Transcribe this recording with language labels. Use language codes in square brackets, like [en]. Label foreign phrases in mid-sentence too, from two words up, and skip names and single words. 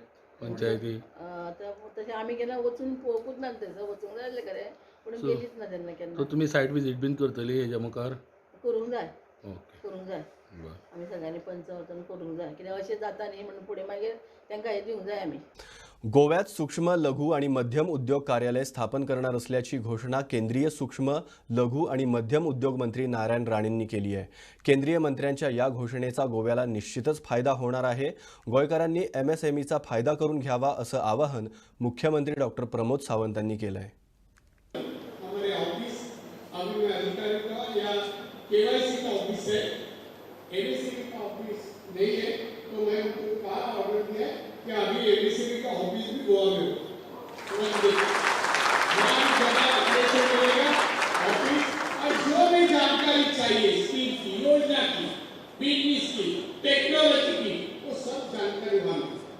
[kok] पंचायती? आतां तशें आमी केन्ना वचून पळोवंकूच ना थंयसर. वचूंक जाय आसलें खरें पूण गेलीच ना तेन्ना सो केन्ना. तुमी सायट विजीट बीन करतली हेच्या मुखार? करूंक जाय ओके करूंक जाय. बरें. आमी सगळ्यांनी पंच वचून करूंक जाय कित्याक अशें जाता न्ही म्हणून फुडें मागीर तांकां हें दिवंक जाय आमी. [mr] गोव्यात सूक्ष्म लघु आणि मध्यम उद्योग कार्यालय स्थापन करणार असल्याची घोषणा केंद्रीय सूक्ष्म लघु आणि मध्यम उद्योग मंत्री नारायण राणेंनी केली आहे. केंद्रीय मंत्र्यांच्या या घोषणेचा गोव्याला निश्चितच फायदा होणार आहे. गोयकरांनी MSMEचा फायदा करून घ्यावा असं आवाहन मुख्यमंत्री डॉक्टर प्रमोद सावंतांनी केलं आहे. [hi] हमारे ऑफिस अभी मैं अधिकारी का या KYC का ऑफिस है, ABCD का ऑफिस नहीं है, तो मैं उनको कहा ऑर्डर दिया कि अभी ABCD का ऑफिस भी गोवा में हो. मिलेगा ऑफिस और जो भी जानकारी चाहिए स्कीम की, योजना की, बिजनेस की, टेक्नोलॉजी की, वो सब जानकारी मांगे.